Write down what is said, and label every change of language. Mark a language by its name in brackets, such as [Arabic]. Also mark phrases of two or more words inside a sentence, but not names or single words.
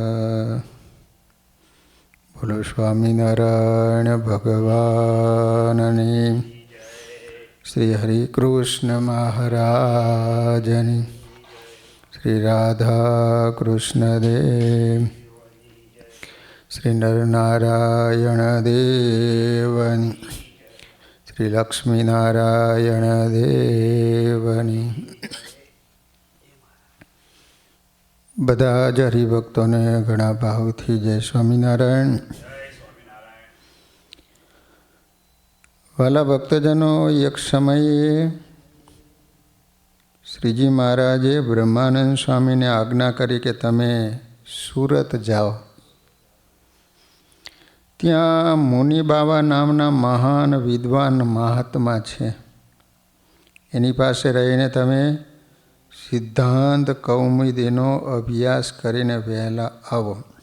[Gujarati] બોલો સ્વામીનારાયણ ભગવાનની, શ્રી હરિ કૃષ્ણ મહારાજની, શ્રી રાધા કૃષ્ણ દેવ, શ્રી નરનારાયણ દેવની, શ્રી લક્ષ્મી નારાયણ દેવની। બધા જ હરિભક્તોને ઘણા ભાવથી જય સ્વામિનારાયણ। વાલા ભક્તજનો, એક સમયે શ્રીજી મહારાજે બ્રહ્માનંદ સ્વામીને આજ્ઞા કરી કે તમે સુરત જાઓ, ત્યાં મુનિ બાવા નામના મહાન વિદ્વાન મહાત્મા છે, એની પાસે રહીને તમે સિદ્ધાંત કૌમુદીનો અભ્યાસ કરીને વહેલા આવો।